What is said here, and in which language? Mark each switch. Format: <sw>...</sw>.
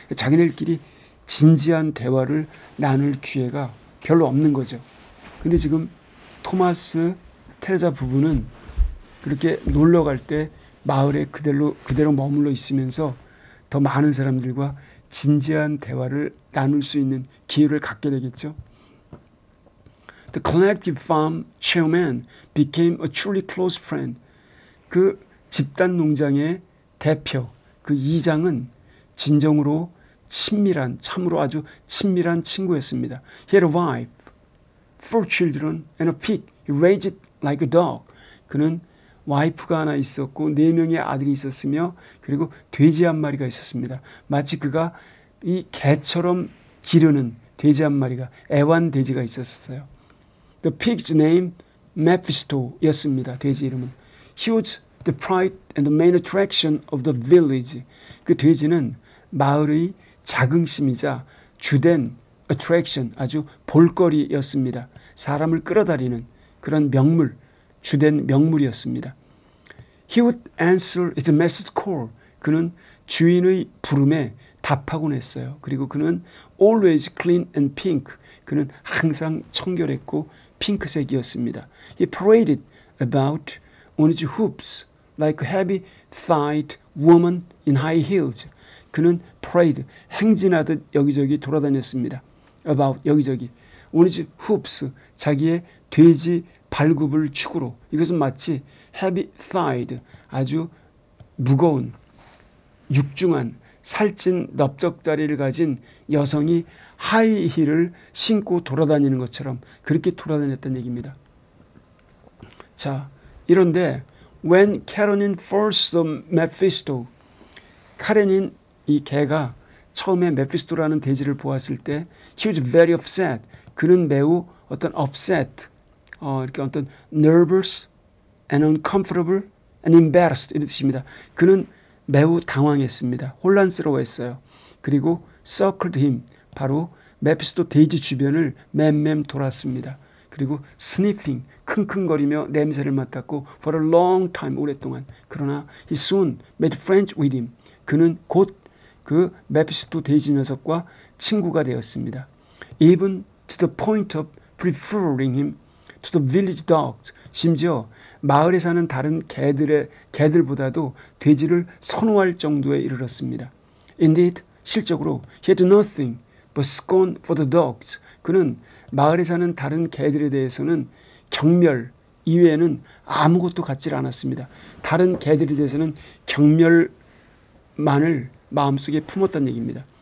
<ko>자기네들끼리 진지한 대화를 나눌 기회가 별로 없는 거죠. 근데 지금 토마스, 테레자 부부는 그렇게 놀러 갈 때 마을에 그대로 머물러 있으면서 더 많은 사람들과 진지한 대화를 나눌 수 있는 기회를 갖게 되겠죠.</ko> <en>The collective farm chairman became a truly close friend.</en> <ko>그 집단 농장의 대표, 그 이장은 진정으로 참으로 아주 친밀한 친구였습니다.</ko> <en>He had a wife, 4 children and a pig. He raised it like a dog.</en> <ko>그는 와이프가 하나 있었고 4명의 아들이 있었으며 그리고 돼지 한 마리가 있었습니다. 마치 그가 이 개처럼 기르는 돼지 한 마리가, 애완돼지가 있었어요.</ko> <en>The pig's name Mephisto</en> <ko>였습니다. 돼지 이름은.</ko> <en>He was the pride and the main attraction of the village.</en> <ko>그 돼지는 마을의 자긍심이자 주된 attraction, 아주 볼거리였습니다. 사람을 끌어다니는 그런 명물, 주된 명물이었습니다.</ko> <en>He would answer his master's call.</en> <ko>그는 주인의 부름에 답하곤 했어요. 그리고 그는</ko> <en>always clean and pink.</en> <ko>그는 항상 청결했고 핑크색이었습니다.</ko> <en>He paraded about on his hooves like a heavy-thighed woman in high heels.</en> <ko>그는 parade, 행진하듯 여기저기 돌아다녔습니다. about, 여기저기.</ko> <en>on his hooves,</en> <ko>자기의 돼지 발굽을 축으로. 이것은 마치 heavy-thighed, 아주 무거운, 육중한, 살찐 넓적다리를 가진 여성이 하이힐을 신고 돌아다니는 것처럼 그렇게 돌아다녔다는 얘기입니다. 자, 이런데</ko> <en>when Karenin first saw Mephisto,</en> <ko>카레닌 이 개가 처음에 메피스토라는 돼지를 보았을 때</ko> <en>he was very upset.</en> <ko>그는 매우 어떤 upset, 이렇게 어떤</ko> <en>nervous and uncomfortable and embarrassed</en> <ko>이런 뜻입니다. 그는 매우 당황했습니다. 혼란스러워했어요. 그리고</ko> <en>circled him,</en> <ko>바로 메피스토 돼지 주변을 맴맴 돌았습니다. 그리고 sniffing, 킁킁거리며 냄새를 맡았고</ko> <en>for a long time,</en> <ko>오랫동안. 그러나</ko> <en>he soon made friends with him.</en> <ko>그는 곧 그 메피스토 돼지 녀석과 친구가 되었습니다.</ko> <en>Even to the point of preferring him to the village dogs.</en> <ko>심지어 마을에 사는 다른 개들보다도 돼지를 선호할 정도에 이르렀습니다.</ko> <en>Indeed,</en> <ko>실적으로</ko> <en>he had nothing but scorn for the dogs.</en> <ko>그는 마을에 사는 다른 개들에 대해서는 경멸 이외에는 아무것도 갖지 않았습니다. 다른 개들에 대해서는 경멸만을 마음속에 품었다는 얘기입니다.</ko>